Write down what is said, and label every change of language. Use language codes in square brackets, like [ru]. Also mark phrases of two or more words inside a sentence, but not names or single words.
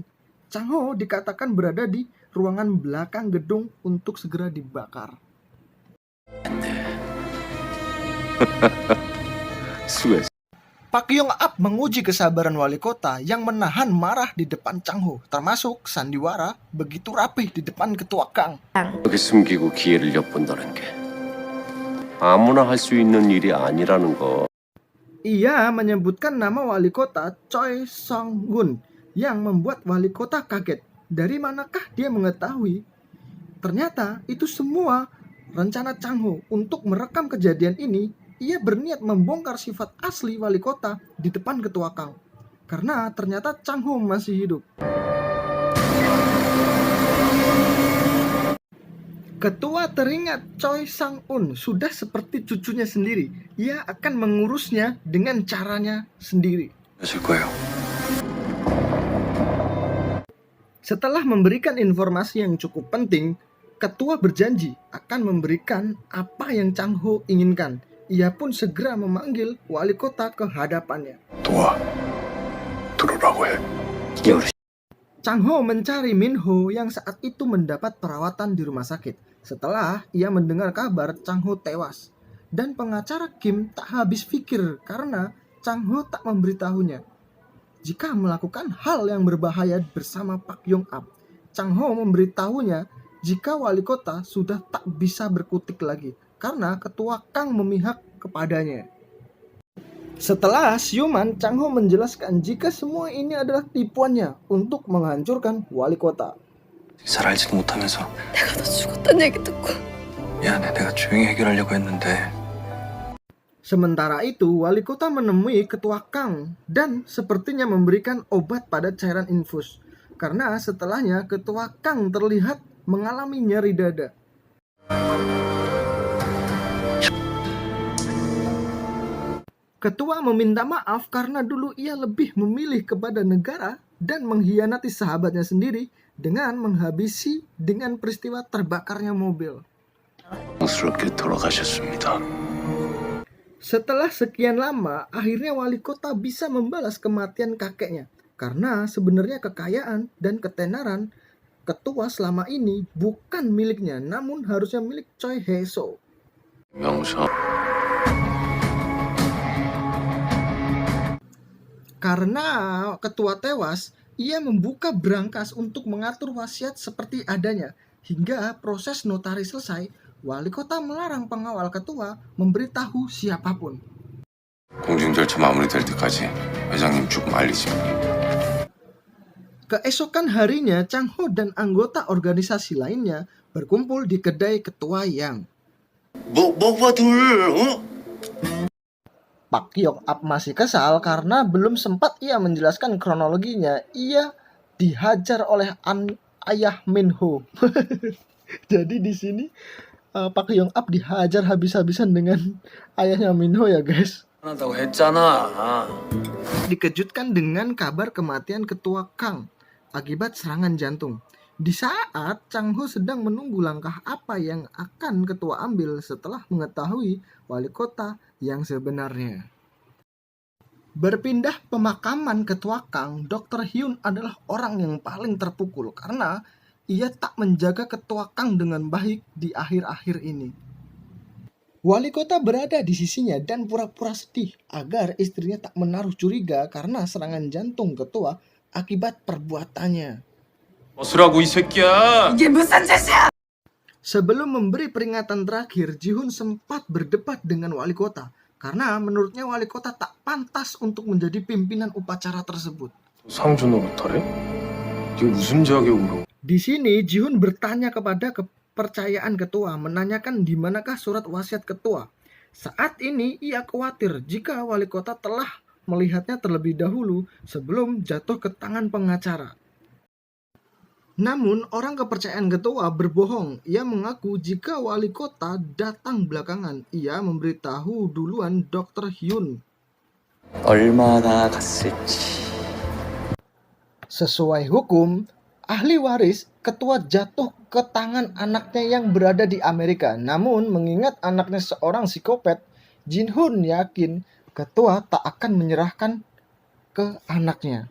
[id] Chang Ho dikatakan berada di ruangan belakang gedung untuk segera dibakar. Pak Yong Ap menguji kesabaran wali kota yang menahan marah di depan Chang Ho, termasuk sandiwara begitu rapih di depan ketua Kang. [ko] 이렇게 숨기고 기회를 엿본다는 게 아무나 할 수 있는 일이 아니라는 거. [id] Ia menyebutkan nama wali kota Choi Song-gun yang membuat wali kota kaget. Dari manakah dia mengetahui? Ternyata itu semua rencana Chang Ho untuk merekam kejadian ini. Ia berniat membongkar sifat asli wali kota di depan ketua Kang. karena ternyata Chang Ho masih hidup. Ketua teringat Choi Sang-un sudah seperti cucunya sendiri. Ia akan mengurusnya dengan caranya sendiri. [ko] 하실 거예요. [id] Setelah memberikan informasi yang cukup penting, ketua berjanji akan memberikan apa yang Chang Ho inginkan. Ia pun segera memanggil wali kota ke hadapannya. [ko] 도와. 들어오라고 해. [id] Chang Ho mencari Min Ho yang saat itu mendapat perawatan di rumah sakit. Setelah ia mendengar kabar Chang Ho tewas. Dan pengacara Kim tak habis pikir karena Chang Ho tak memberitahunya jika melakukan hal yang berbahaya bersama Pak Yong Ap. Chang Ho memberitahunya jika wali kota sudah tak bisa berkutik lagi karena ketua Kang memihak kepadanya. Setelah siuman, Chang Ho menjelaskan jika semua ini adalah tipuannya untuk menghancurkan wali kota. [ko] 잘 알지도 못하면서 내가 너 죽었다는 얘기 듣고 미안해. 내가 조용히 해결하려고 했는데 [id] Sementara itu, wali kota menemui ketua Kang dan sepertinya memberikan obat pada cairan infus. Karena setelahnya ketua Kang terlihat mengalami nyeri dada. Ketua meminta maaf karena dulu ia lebih memilih kepada negara dan mengkhianati sahabatnya sendiri dengan menghabisi dengan peristiwa terbakarnya mobil. [ko] 스럽게 돌아가셨습니다. [id] Setelah sekian lama, akhirnya wali kota bisa membalas kematian kakeknya. Karena sebenarnya kekayaan dan ketenaran ketua selama ini bukan miliknya, namun harusnya milik Choi Hae-so. [ko] 명성. [id] Karena ketua tewas, ia membuka berangkas untuk mengatur wasiat seperti adanya. Hingga proses notaris selesai, wali kota melarang pengawal ketua memberitahu siapapun. [ko] 공증 절차 마무리될 때까지 회장님 쭉 말리지. [id] Keesokan harinya, Chang Ho dan anggota organisasi lainnya berkumpul di kedai ketua Yang. [ko] 뭐가 둘? 어? [id] Pak Yong Ap masih kesal karena belum sempat ia menjelaskan kronologinya. Ia dihajar oleh ayah Min Ho. Jadi di sini Pak Yong Ap dihajar habis-habisan dengan ayahnya Min Ho ya guys. [ko] 한다고 했잖아. [id] Dikejutkan dengan kabar kematian ketua Kang akibat serangan jantung. Di saat Chang Ho sedang menunggu langkah apa yang akan ketua ambil setelah mengetahui wali kota yang sebenarnya. Berpindah pemakaman ketua Kang, Dr. Hyun adalah orang yang paling terpukul karena ia tak menjaga ketua Kang dengan baik di akhir-akhir ini. Wali kota berada di sisinya dan pura-pura sedih agar istrinya tak menaruh curiga karena serangan jantung ketua akibat perbuatannya. [ko] 벗으라고 이 새끼야. 이게 무슨 짓이야? [id] Sebelum memberi peringatan terakhir, Ji-hun sempat berdebat dengan wali kota karena menurutnya wali kota tak pantas untuk menjadi pimpinan upacara tersebut. [ko] 상주 노릇하래? 이게 무슨 자격으로? [id] Di sini Ji-hun bertanya kepada kepercayaan ketua, menanyakan di manakah surat wasiat ketua. Saat ini ia khawatir jika wali kota telah melihatnya terlebih dahulu sebelum jatuh ke tangan pengacara. Namun orang kepercayaan ketua berbohong. Ia mengaku jika wali kota datang belakangan. Ia memberitahu duluan Dr. Hyun. [ko] 얼마나 갔을지. [id] Sesuai hukum, ahli waris ketua jatuh ke tangan anaknya yang berada di Amerika. Namun mengingat anaknya seorang psikopat, Jin-hun yakin ketua tak akan menyerahkan ke anaknya.